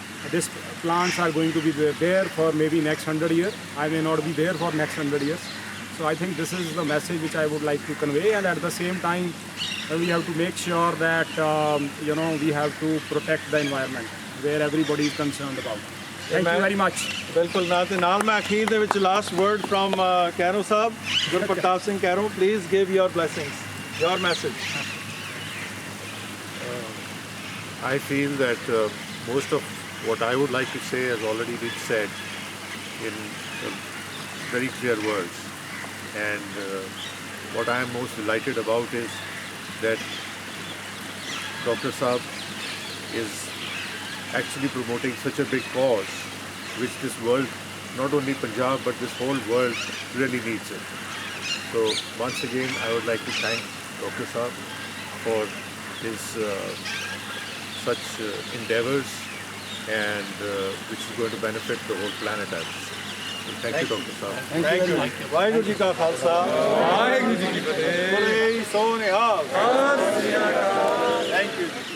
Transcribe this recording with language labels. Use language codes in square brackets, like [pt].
[en] These plants are going to be there for maybe next 100 years. I may not be there for next 100 years. So I think this is the message which I would like to convey, and at the same time we have to make sure that we have to protect the environment where everybody is concerned about. Thank you very much. [pa] ਬਿਲਕੁਲ ਨਾਲ ਤੇ ਨਾਲ ਮੈਂ ਅਖੀਰ ਦੇ ਵਿੱਚ [en] Last word from Kairon Sahib, Gurpratap Singh Kairon, please give your blessings, your message. I feel that most of what I would like to say has already been said in very clear words. And what I am most delighted about is that Dr. Saab is actually promoting such a big cause, which this world, not only Punjab, but this whole world really needs it. So once again, I would like to thank Dr. Saab for his such endeavors, and which is going to benefit the whole planet, I would say. So thank you, Dr. Saab. Thank you. [pa] Waheguru ji ਕਾ ਖਾਲਸਾ ਵਾਹਿਗੁਰੂ ਜੀ ਕੀ ਫਤਿਹ। ਬੋਲੇ ਸੋ ਨਿਹਾਲ। [en] Thank you.